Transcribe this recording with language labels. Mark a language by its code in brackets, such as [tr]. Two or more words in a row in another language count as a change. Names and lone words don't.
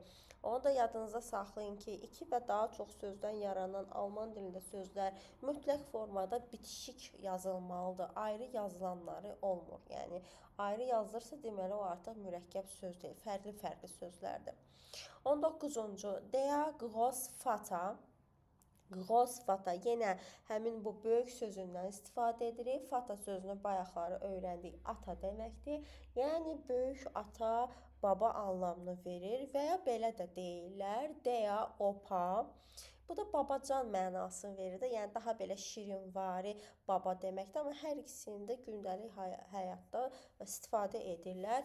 [az] Onu da yadınıza saxlayın ki, iki və daha çox sözdən yaranan alman dilində sözlər mütləq formada bitişik yazılmalıdır. Ayrı yazılanları olmur. Yəni ayrı yazılırsa, deməli o artıq mürəkkəb söz deyil, fərqli-fərqli sözlərdir. [de] 19-cu der Großvater. [az] Großvater yenə həmin bu böyük sözündən istifadə edirik. Fata sözünü bayaqları öyrəndik. Ata deməkdir. Yəni böyük ata, baba anlamını verir və ya belə də deyirlər. [de] Der Opa. [az] Bu da babacan mənasını verir də, yəni daha belə şirinvari baba deməkdir, amma hər ikisini də gündəlik həyatda istifadə edirlər.